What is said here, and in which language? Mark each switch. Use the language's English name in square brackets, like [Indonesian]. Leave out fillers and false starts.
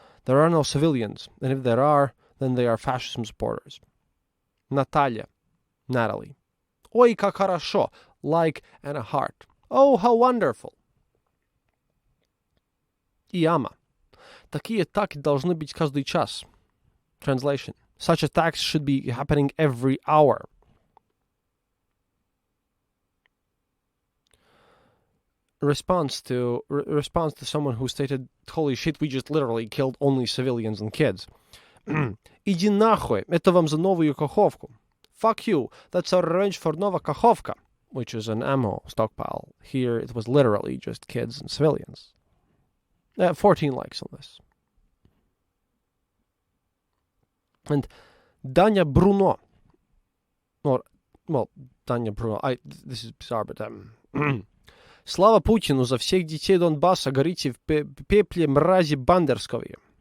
[English] There are no civilians, and if there are, then they are fascism supporters. Natalia, Natalie. [Russian] Ой, как хорошо, [English] like and a heart. Oh, how wonderful. Iyama. [Russian] Такие атаки должны быть каждый час. [English] Translation. Such attacks should be happening every hour. Response to someone who stated, holy shit, we just literally killed only civilians and kids. [Russian] Иди нахуй, это вам за новую каховку. [English] Fuck you, that's our revenge for Nova Kakhovka, which is an ammo stockpile. Here it was literally just kids and civilians. 14 likes on this. And Danya Bruno, Danya Bruno, this is bizarre, but [Russian] Слава Путину, за всех детей Донбасса горите в пепле мрази бандерсковые.